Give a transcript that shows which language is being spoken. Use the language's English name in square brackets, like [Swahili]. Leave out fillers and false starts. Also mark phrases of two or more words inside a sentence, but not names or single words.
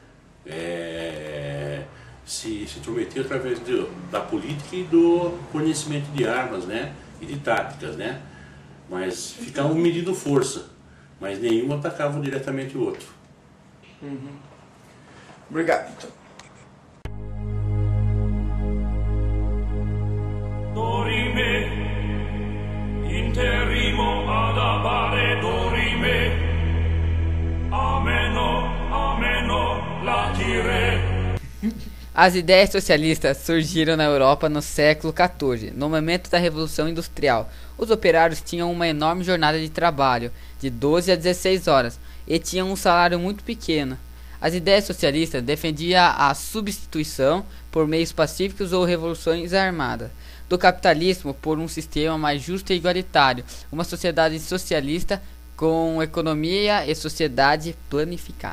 [Portuguese] intrometeram através da política e do conhecimento de armas, né, e de táticas, né, mas ficavam medindo força, mas nenhum atacava diretamente o outro. Uhum. Obrigado, então. Dorime, interrimo ad appare dorime, ameno, latire. As ideias socialistas surgiram na Europa no século XIV, no momento da Revolução Industrial. Os operários tinham uma enorme jornada de trabalho, de 12 a 16 horas, e tinham um salário muito pequeno. As ideias socialistas defendiam a substituição, por meios pacíficos ou revoluções armadas, do capitalismo por um sistema mais justo e igualitário, uma sociedade socialista com economia e sociedade planificada.